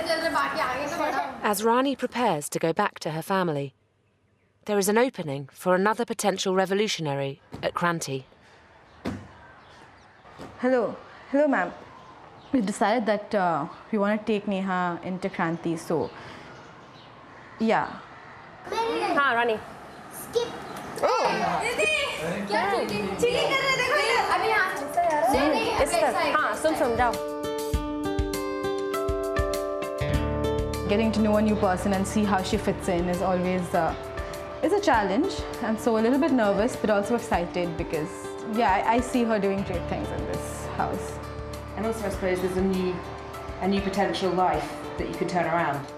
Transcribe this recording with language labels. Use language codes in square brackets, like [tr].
[en] As Rani prepares to go back to her family, there is an opening for another potential revolutionary at Kranti. Hello, ma'am. We decided that we want to take Neha into Kranti, so yeah. [hi] हाँ रानी। [en] Skip. [hi] क्या cheating कर रहे देखो ये अभी यहाँ इस तरफ हाँ सुन जाओ। [en] Getting to know a new person and see how she fits in is always is a challenge, and so a little bit nervous but also excited because yeah, I see her doing great things in this house. And also I suppose there's a new potential life that you could turn around.